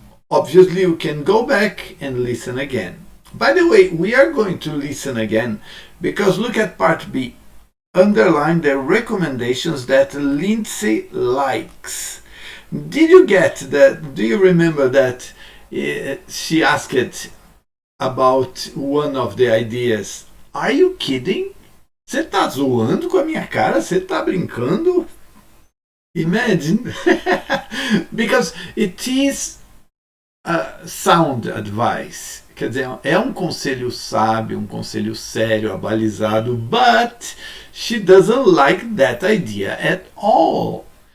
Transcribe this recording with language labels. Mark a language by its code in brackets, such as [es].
[en] Obviously, you can go back and listen again. By the way, we are going to listen again because look at part B. Underline the recommendations that Lindsay likes. Did you get that? Do you remember that she asked about one of the ideas? Are you kidding? [pt] Você tá zoando com a minha cara? Você tá brincando? Imagine. [en] Because it is sound advice. [pt] Quer dizer, é um conselho sábio, um conselho sério, abalizado, [en] but she doesn't like that idea at all.